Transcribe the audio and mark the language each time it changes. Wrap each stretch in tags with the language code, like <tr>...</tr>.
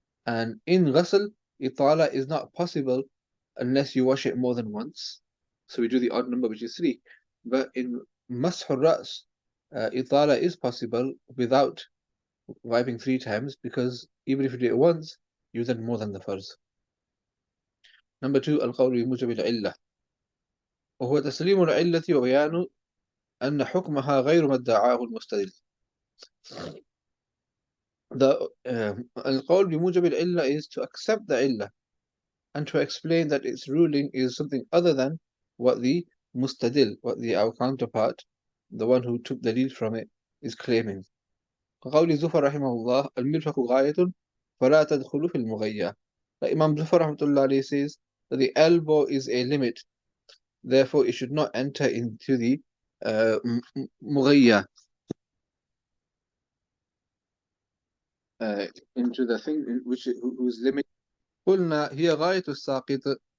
<en>And in ghusl, itala is not possible unless you wash it more than once. So we do the odd number, which is 3. But in mash al-ra's, itala is possible without wiping 3 times, because even if you do it once, you've done more than the farz.</en> <ar>Number 2, القول بموجب العلة وهو تسليم العلة وبيان أن حكمها غير ما ادعاه المستدل.</ar> <en>القول بموجب العلة is to accept the illah and to explain that its ruling is something other than what the mustadil, our counterpart, the one who took the lead from it, is claiming.</en> <ar>قول زفر رحمه الله المرفق غاية فلا تدخل في المغيّة.</ar> <en>Like Imam Zufar rahmatullah alayhi says that the elbow is a limit, therefore it should not enter into the mughayya, into the thing whose limit.</en> <ar>قلنا هي غاية الساقط.</ar>